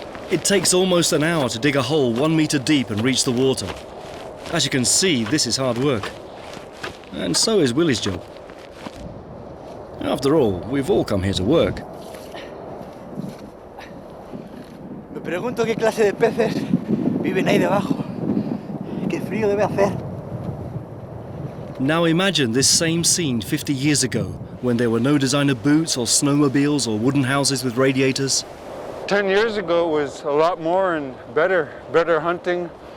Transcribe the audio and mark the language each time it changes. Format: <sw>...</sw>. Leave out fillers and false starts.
<en>It takes almost an hour to dig a hole 1 meter deep and reach the water. As you can see, this is hard work. And so is Willie's job. After all, we've all come here to work.</en> <es>Me pregunto qué clase de peces viven ahí debajo. Qué frío debe hacer.</es> <en>Now imagine this same scene 50 years ago, when there were no designer boots or snowmobiles or wooden houses with radiators. 10 years ago was a lot more and better hunting.</en>